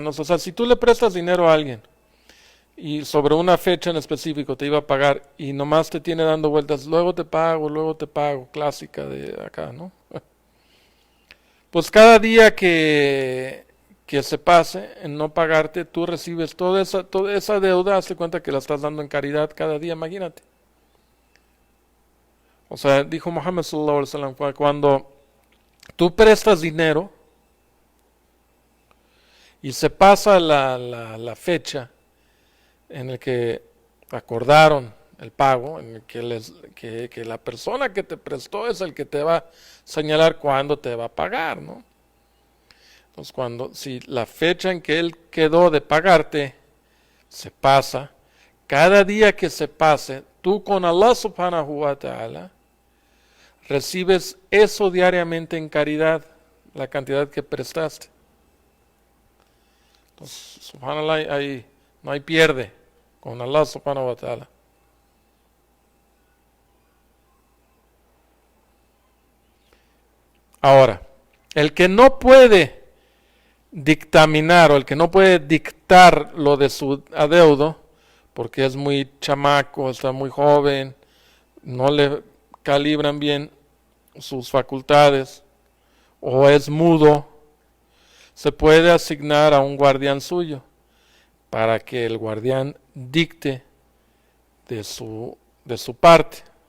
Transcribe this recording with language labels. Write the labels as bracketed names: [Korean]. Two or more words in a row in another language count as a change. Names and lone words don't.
[Spanish] O sea, si tú le prestas dinero a alguien y sobre una fecha en específico te iba a pagar y nomás te tiene dando vueltas, luego te pago, clásica de acá, ¿no? Pues cada día que se pase en no pagarte, tú recibes toda esa deuda, hazte cuenta que la estás dando en caridad cada día, imagínate. O sea, dijo Muhammad [Arabic] صلى الله عليه وسلم, [Spanish] cuando tú prestas dinero y se pasa la fecha en el que acordaron el pago, en el que la persona que te prestó es el que te va a señalar cuándo te va a pagar, ¿no? Entonces, si la fecha en que él quedó de pagarte se pasa, cada día que se pase, tú con Allah [Arabic] سبحانه وتعالى [Spanish] recibes eso diariamente en caridad, la cantidad que prestaste. Entonces, subhanallah, ahí no hay pierde con Allah [Arabic] سبحانه وتعالى. [Spanish] Ahora, el que no puede dictaminar o el que no puede dictar lo de su adeudo, porque es muy chamaco, está muy joven, no le calibran bien sus facultades o es mudo, se puede asignar a un guardián suyo para que el guardián dicte de su parte.